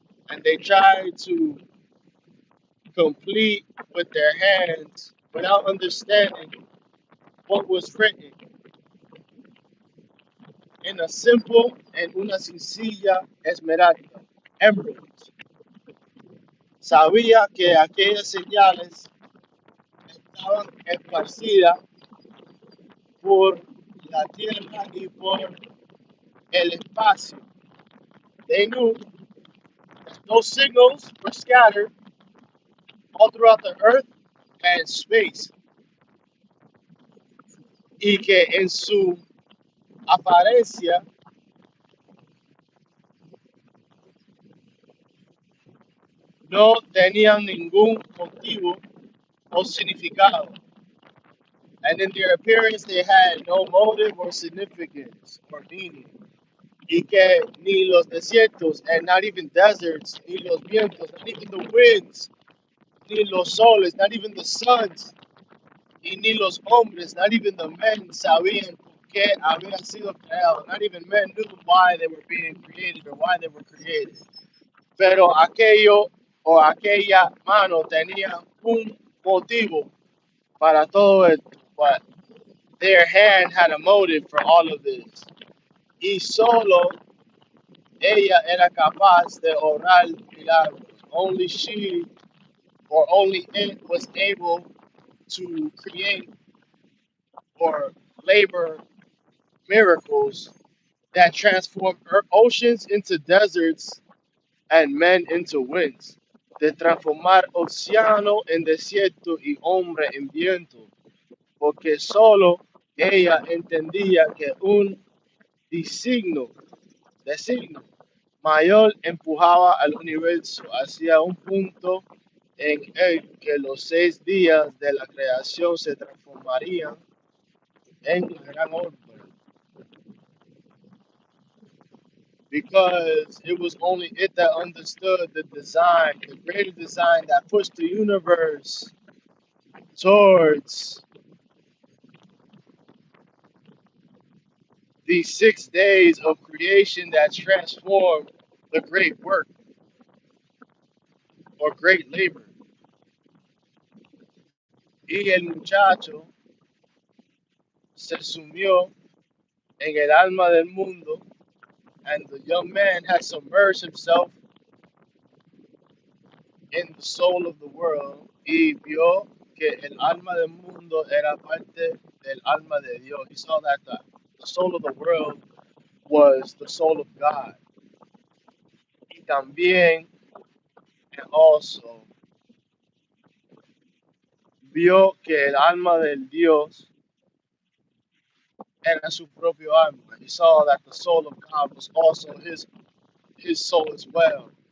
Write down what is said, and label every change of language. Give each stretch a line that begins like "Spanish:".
English: And they tried to complete with their hands without understanding what was written in a simple and
Spanish: una sencilla esmeralda,
English: emerald.
Spanish: Sabía que aquellas señales estaban esparcidas por la tierra y por el espacio.
English: They knew that those signals were scattered all throughout the earth and space,
Spanish: y que en su apariencia no tenían ningún motivo o significado.
English: And in their appearance, they had no motive or significance or meaning.
Spanish: Y que ni los desiertos,
English: and not even deserts,
Spanish: ni los vientos,
English: not even the winds,
Spanish: ni los soles,
English: not even the suns,
Spanish: y ni los hombres,
English: not even the men,
Spanish: sabían que habían sido creados.
English: Not even men knew why they were being created or why they were created.
Spanish: Pero aquello o aquella mano tenía un motivo para todo esto.
English: But their hand had a motive for all of this.
Spanish: Y solo ella era capaz de orar milagros.
English: Only she or only it was able to create or labor miracles that transform oceans into deserts and men into winds.
Spanish: De transformar océano en desierto y hombre en viento. Porque solo ella entendía que un designio, designio mayor empujaba al universo hacia un punto en el que los 6 días de la creación se transformarían en la gran orden.
English: Because it was only it that understood the design, the greater design that pushed the universe towards these 6 days of creation that transformed the great work or great labor.
Spanish: Y el muchacho se sumió en el alma del mundo,
English: and the young man had submerged himself in the soul of the world,
Spanish: y vio que el alma del mundo era parte del alma de Dios.
English: He saw that the soul of the world was the soul of God.
Spanish: Y también,
English: and also,
Spanish: vio que el alma del Dios era su propio alma.
English: He saw that the soul of God was also his soul as well.